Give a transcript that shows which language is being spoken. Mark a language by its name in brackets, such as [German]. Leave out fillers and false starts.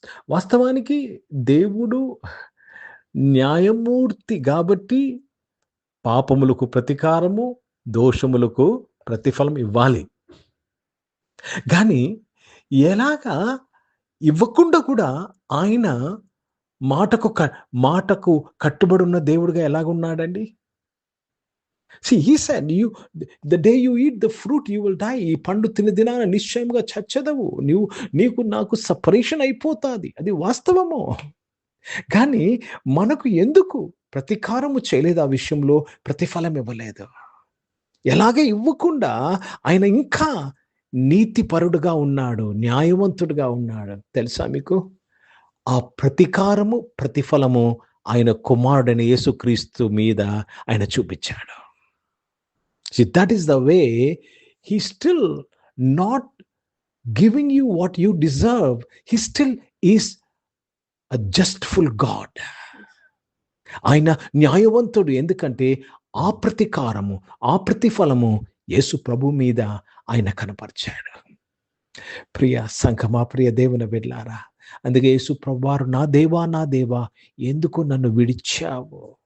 [Telugu] వాస్తవానికి దేవుడు న్యాయమూర్తి కాబట్టి పాపములకు ప్రతీకారము, దోషములకు ప్రతిఫలం ఇవ్వాలి. కానీ ఎలాగా ఇవ్వకుండా కూడా ఆయన మాటకు కట్టుబడి ఉన్న దేవుడిగా ఎలాగున్నాడండి? [English] See, he said, the day you eat the fruit, you will die. [Telugu] ఈ పండు తిన దినాన నిశ్చయముగా చచ్చదవు. నీకు నాకు సపరేషన్ అయిపోతాది. అది వాస్తవము. కానీ మనకు ఎందుకు ప్రతీకారము చేయలేదు? ఆ విషయంలో ప్రతిఫలం ఇవ్వలేదు. ఎలాగే ఇవ్వకుండా ఆయన ఇంకా నీతిపరుడుగా ఉన్నాడు, న్యాయవంతుడుగా ఉన్నాడు. తెలుసా మీకు? ఆ ప్రతీకారము, ప్రతిఫలము ఆయన కుమారుడైన యేసుక్రీస్తు మీద ఆయన చూపించాడు. [English] See, that is the way he still not giving you what you deserve. He still is a justful God. [Telugu] ఆయన న్యాయవంతుడు. ఎందుకంటే ఆ ప్రతీకారము, ఆ ప్రతిఫలము యేసు ప్రభు మీద ఆయన కనపరిచాడు. ప్రియ సంఘమా, ప్రియ దేవుని బిడ్డలారా, అందుకే యేసు ప్రభువారు, నా దేవా నా దేవా ఎందుకు నన్ను విడిచావు?